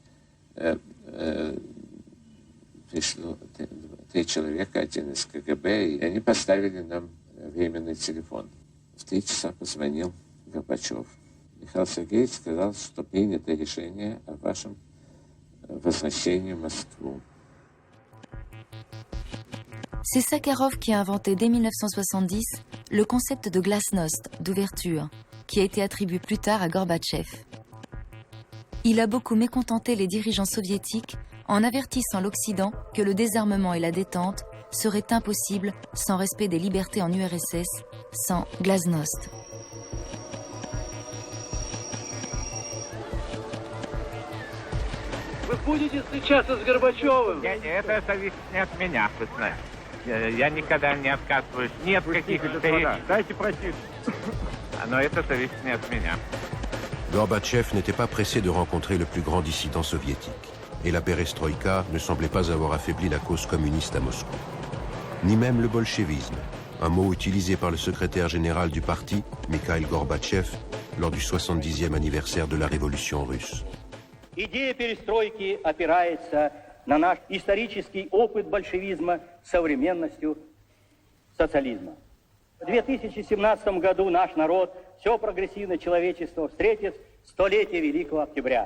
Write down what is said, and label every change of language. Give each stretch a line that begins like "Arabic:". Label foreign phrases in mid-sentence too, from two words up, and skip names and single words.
Russian: Пришло 3 человека, один из КГБ, и они поставили нам временный телефон. В 3 часа позвонил Горбачев. Михаил Сергеевич сказал, что принято решение о вашем возвращении в Москву.
French: C'est Sakharov qui a inventé dès 1970 le concept de glasnost, d'ouverture, qui a été attribué plus tard à Gorbatchev. Il a beaucoup mécontenté les dirigeants soviétiques en avertissant l'Occident que le désarmement et la détente seraient impossibles sans respect des libertés en URSS, sans glasnost.
Russian: Вы будете встречаться с Горбачевым? Это зависит не от меня, вы знаете. Я никогда не отказываюсь ни от каких встреч. Дайте пройти. Но это зависит не от меня.
French: Gorbatchev n'était pas pressé de rencontrer le plus grand dissident soviétique, et la perestroïka ne semblait pas avoir affaibli la cause communiste à Moscou. Ni même le bolchevisme, un mot utilisé par le secrétaire général du parti, Mikhail Gorbatchev, lors du 70e anniversaire de la révolution russe.
Russian: Идея перестройки опирается на наш исторический опыт большевизма с современностью социализма. В 2017 году наш народ, все прогрессивное человечество встретит столетие Великого Октября.